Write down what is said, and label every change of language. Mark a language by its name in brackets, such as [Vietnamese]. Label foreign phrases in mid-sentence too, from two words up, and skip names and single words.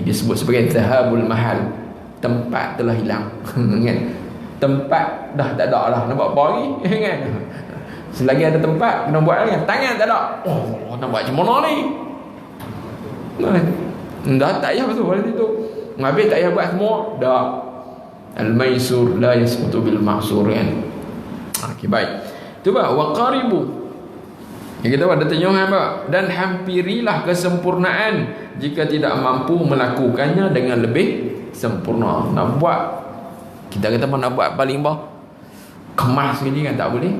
[Malay] Disebut sebagai [Arabic] ذهاب المحل, [Malay] tempat telah hilang kan. Tempat dah tak ada lah, nak buat apa lagi kan. Selagi ada tempat kena buat lagi. Tangan tak ada, nak buat macam mana ni? Dah tak payah basuh pada situ, habis tak payah buat semua dah. [Arabic] الميسور لا يسقط بالمعسور kan. [Malay] Okey, baik. Tu waqaribu. Yang kita ada tanya dan hampirilah kesempurnaan jika tidak mampu melakukannya dengan lebih sempurna. Nak buat, kita kata nak buat paling kemas sekali kan, tak boleh.